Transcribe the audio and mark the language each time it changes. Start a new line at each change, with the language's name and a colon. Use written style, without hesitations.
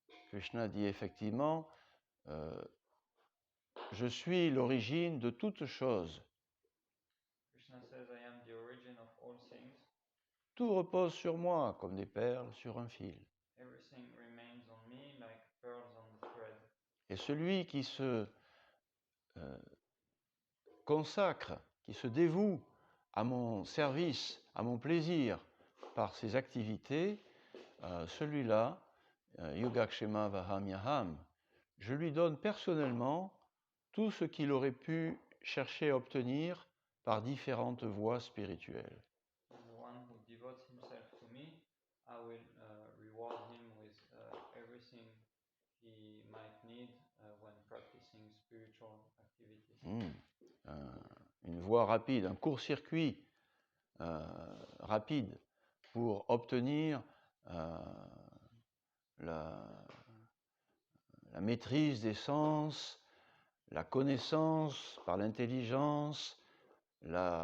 French: Krishna dit effectivement, je suis l'origine de toutes choses.
English: Krishna says, I am the origin of all things.
French: Tout repose sur moi comme des perles sur un fil.
English: Everything remains on me like pearls on the thread.
French: Et celui qui se consacre, qui se dévoue à mon service, à mon plaisir par ses activités, celui-là,
Sanskrit: Yogakshema Vahamyaham,
French: je lui donne personnellement tout ce qu'il aurait pu chercher à obtenir par différentes voies spirituelles.
English: The one who devotes himself to me, I will reward him with everything he might need when practicing spiritual activities.
French: Une voie rapide, un court-circuit rapide pour obtenir la maîtrise des sens, la connaissance par l'intelligence, le